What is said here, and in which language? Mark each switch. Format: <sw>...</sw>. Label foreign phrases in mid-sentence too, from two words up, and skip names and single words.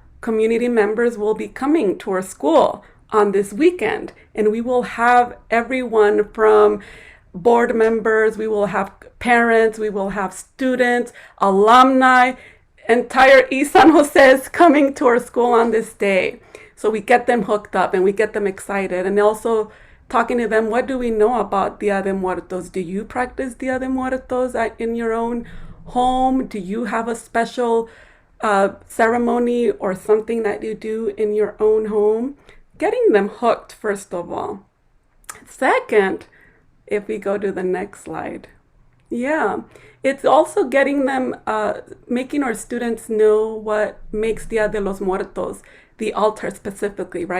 <en>Community members will be coming to our school on this weekend, and we will have everyone from board members, we will have parents, we will have students, alumni, entire East San Jose is coming to our school on this day. So we get them hooked up and we get them excited, and also talking to them, what do we know about Dia de Muertos? Do you practice Dia de Muertos in your own home? Do you have a special ceremony or something that you do in your own home? Getting them hooked, first of all. Second, if we go to the next slide. Yeah, it's also getting them, making our students know what makes Dia de los Muertos, the altar specifically, right?</en>